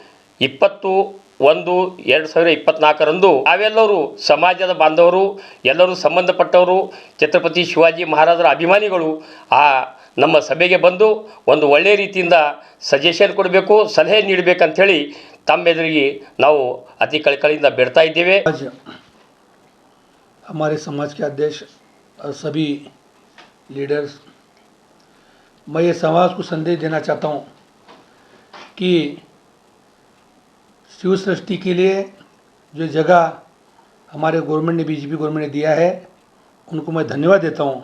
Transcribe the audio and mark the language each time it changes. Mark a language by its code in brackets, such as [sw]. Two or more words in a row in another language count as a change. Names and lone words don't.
[kn] 20/1/2024 ನಾವೆಲ್ಲರೂ ಸಮಾಜದ ಬಾಂಧವರು ಎಲ್ಲರೂ ಸಂಬಂಧಪಟ್ಟವರು ಛತ್ರಪತಿ ಶಿವಾಜಿ ಮಹಾರಾಜರ ಅಭಿಮಾನಿಗಳು ಆ ನಮ್ಮ ಸಭೆಗೆ ಬಂದು ಒಂದು ಒಳ್ಳೆಯ ರೀತಿಯಿಂದ ಸಜೆಷನ್ ಕೊಡಬೇಕು, ಸಲಹೆ ನೀಡಬೇಕಂಥೇಳಿ ತಮ್ಮೆದುರಿಗೆ ನಾವು ಅತಿ ಕಳಕಳಿಯಿಂದ ಬೇಡ್ತಾ ಇದ್ದೇವೆ. [hi] आज हमारे समाज के अध्यक्ष और सभी लीडर्स, मैं ये समाज को संदेश देना चाहता हूँ कि शिव सृष्टि के लिए जो जगह हमारे गवर्नमेंट ने बीजेपी गवर्नमेंट ने दिया है उनको मैं धन्यवाद देता हूँ.